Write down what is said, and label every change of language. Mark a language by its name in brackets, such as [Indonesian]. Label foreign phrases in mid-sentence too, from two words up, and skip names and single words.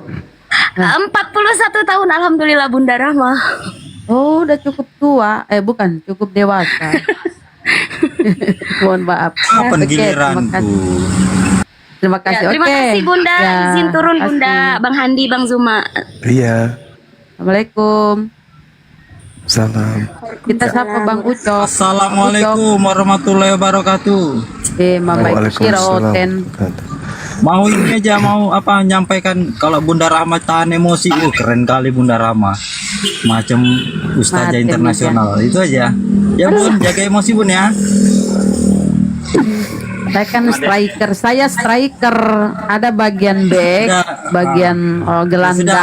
[Indonesian] 41 tahun alhamdulillah Bunda Rahma. Oh, udah cukup tua. Bukan, cukup dewasa. Mohon maaf. Kapan Oke, giliranku? Terima kasih. Terima Oke. kasih Bunda. Ya, Izin turun makasih. Bunda, Bang Handi, Bang Zuma. Iya. Assalamualaikum. Salam. Kita sapa Bang Ucok. [Arabic] السلام عليكم ورحمة الله وبركاته. [Indonesian] Mama Kiroten. Mau ini aja nyampaikan kalau Bunda Rahma tahan emosi. Keren kali Bunda Rahma. Macam ustazah Maten internasional. Itu aja. Ya Bun, jaga emosi Bun ya. Saya kan striker. Saya striker. Ada bagian back, bagian gelandang.